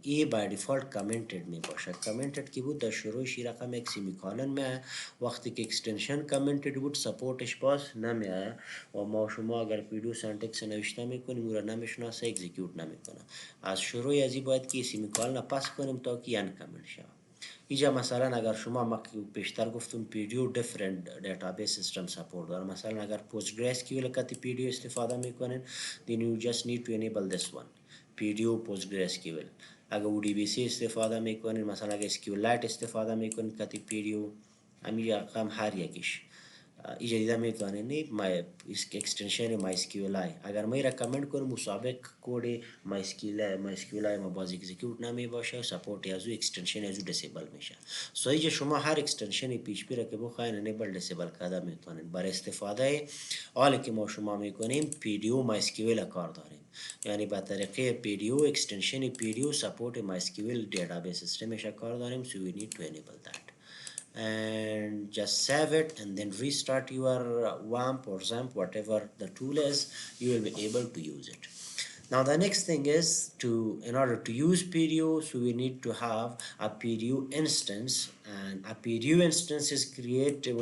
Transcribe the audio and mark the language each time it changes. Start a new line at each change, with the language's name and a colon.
Persian: این by default commented می باشه. commented کی بود؟ در شروعش رقم یک سیمیکالن می، وقتی که اکستنشن commented بود سپورتش باز نمی آیا و ما شما اگر PDO سنتکس نوشته میکنیم او را نمیشناسه، اکزیکیوت نمیکنه. از شروع از این باید که سیمیکالن پس کنیم تا که انکمل شود. اینجا مثلا اگر شما پیشتر گفتم PDO different database system support داره، مثلا اگر PostgreSQL کتی PDO استفاده میکنین
English: then you just need to enable this one PDO PostgreSQL.
Persian: اگر ODBC استفاده میکنین، مثلا اگر SQLite استفاده میکنین کتی PDO، همینجا هم هر یکیش اینجا دیده میتونین اکستنشن MySQLi. اگر ما رکامند کنم مسابق کود MySQLi ما باز اکزیکیوت نمی باشه، سپورت از او اکستنشن از او دیسیبل میشه. سو اینجا شما هر اکستنشن PHP را که بخواین انیبل دیسیبل کرده میتونین. برای استفاده حالی که ما شما میکنیم PDO MySQL کار داریم، یعنی با طریقه PDO اکستنشن PDO سپورت MySQL database سیستمش کار داریم.
English: so we need to enable that and just save it and then restart your WAMP or XAMPP, whatever the tool is, you will be able to use it. Now the next thing is in order to use PDO, so we need to have a PDO instance, and a PDO instance is created.